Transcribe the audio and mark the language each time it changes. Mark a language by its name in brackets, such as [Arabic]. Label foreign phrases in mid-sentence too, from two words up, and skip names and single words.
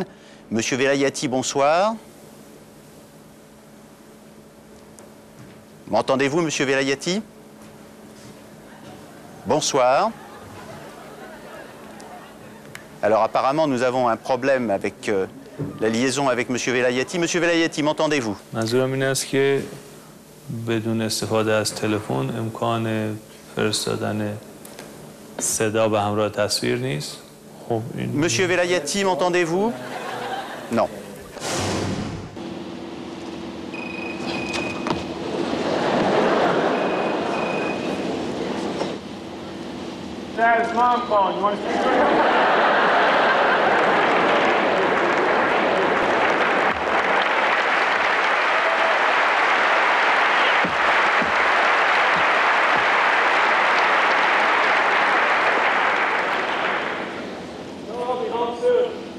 [French] M. Velayati, bonsoir. M'entendez-vous, M. Velayati? Bonsoir. Alors apparemment, nous avons un problème avec la liaison avec M. Velayati. M. Velayati, m'entendez-vous? [Persian] منظورم این است که بدون استفاده از تلفن امکان فرستادن صدا به همراه تصویر نیست. خب این [French] Monsieur Velayati, m'entendez-vous? Non. [English] Dad's mom phone. You want to speak to her? I'll be home soon.